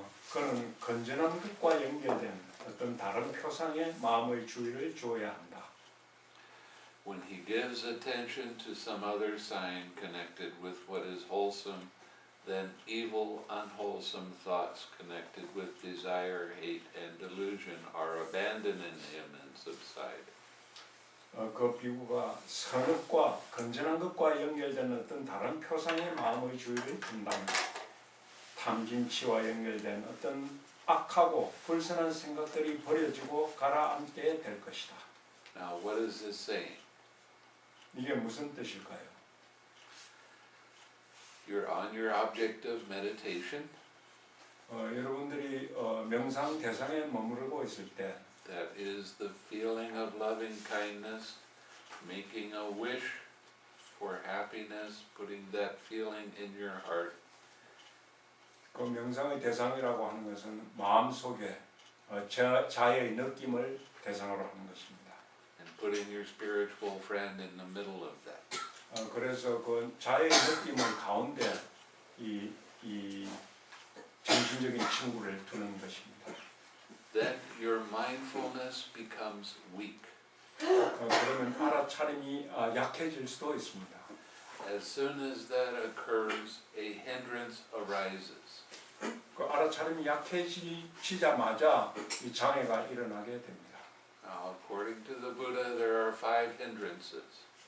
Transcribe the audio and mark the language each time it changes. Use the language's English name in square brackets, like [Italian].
[Korean] 그는 건전한 것과 연결된 어떤 다른 표상에 마음의 주의를 주어야 한다. [English] When he gives attention to some other sign connected with what is wholesome, then evil, unwholesome thoughts connected with desire, hate, and delusion are abandoned in him and subside. [Korean] 그 비구가 선업과 건전한 것과 연결된 어떤 다른 표상의 마음의 주의를 준다면 탐진치와 연결된 어떤 악하고 불선한 생각들이 버려지고 가라앉게 될 것이다. [English] Now, what is this saying? [Korean] 이게 무슨 뜻일까요? [English] You're on your object of meditation. [Korean] 여러분들이 명상 대상에 머무르고 있을 때 [English] That is the feeling of loving kindness, making a wish for happiness, putting that feeling in your heart. [Korean] 그 명상의 대상이라고 하는 것은 마음속에 자의 느낌을 대상으로 하는 것입니다. [English] And putting your spiritual friend in the middle of that. [Korean] 그래서 그 자의 느낌을 가운데 이 정신적인 친구를 두는 것입니다. [English] Then your mindfulness becomes weak. [Korean] 그러면 알아차림이 약해질 수도 있습니다. [English] As soon as that occurs, a hindrance arises. [Korean] 그 알아차림이 약해지자마자 이 장애가 일어나게 됩니다. [English] Now, according to the Buddha, there are 5 hindrances.